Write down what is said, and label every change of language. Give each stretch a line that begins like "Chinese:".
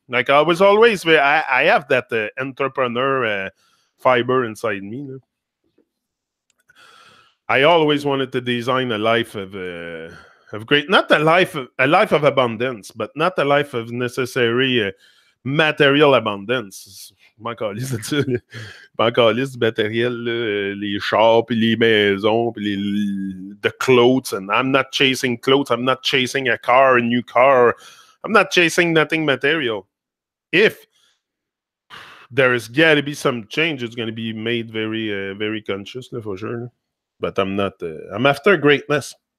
English: Like I was always, I have that entrepreneur fiber inside me. I always wanted to design a life of great, not a life of abundance, but not a life of necessary material abundance.
French: M'en calisse de ça. M'en calisse du matériel, les chars, puis les maisons, puis
English: the clothes. And I'm not chasing clothes. I'm not chasing a car, a new car. I'm not chasing nothing material. If there's got to be some change, it's going to be made very, very conscious, for sure. But I'm not. I'm after greatness.